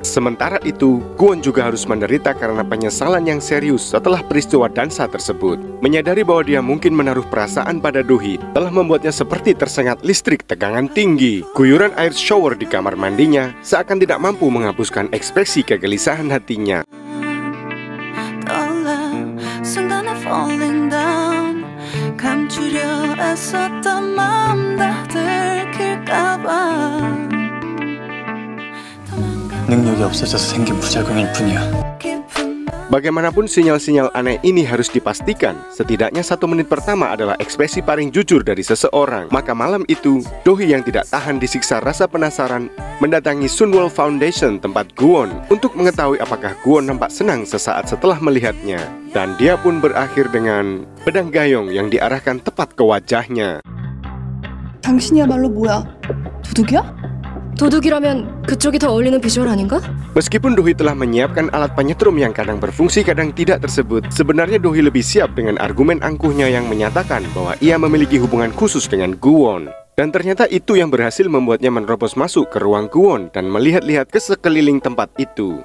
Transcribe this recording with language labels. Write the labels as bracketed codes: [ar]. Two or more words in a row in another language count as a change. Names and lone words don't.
[id] Sementara itu, Kwon juga harus menderita karena penyesalan yang serius setelah peristiwa dansa tersebut. Menyadari bahwa dia mungkin menaruh perasaan pada Do-hee telah membuatnya seperti tersengat listrik tegangan tinggi. Guyuran air shower di kamar mandinya seakan tidak mampu menghapuskan ekspresi kegelisahan hatinya. [ko] 감추려 애썼던 마음 다 들킬까봐 능력이 없어져서 생긴 부작용일 뿐이야. [id] Bagaimanapun sinyal-sinyal aneh ini harus dipastikan. Setidaknya 1 menit pertama adalah ekspresi paling jujur dari seseorang. Maka malam itu, Do-hee yang tidak tahan disiksa rasa penasaran mendatangi Sunwol Foundation tempat Kwon untuk mengetahui apakah Kwon nampak senang sesaat setelah melihatnya. Dan dia pun berakhir dengan pedang gayung yang diarahkan tepat ke wajahnya. [ko] 당신이야말로 뭐야? 도둑이야? 도둑이라면 그쪽이 더 어울리는 비주얼 아닌가? [id] Meskipun Do-hee telah menyiapkan alat penyetrum yang kadang berfungsi kadang tidak tersebut, sebenarnya Do-hee lebih siap dengan argumen angkuhnya yang menyatakan bahwa ia memiliki hubungan khusus dengan Kwon. Dan ternyata itu yang berhasil membuatnya menerobos masuk ke ruang Kwon dan melihat-lihat ke sekeliling tempat itu.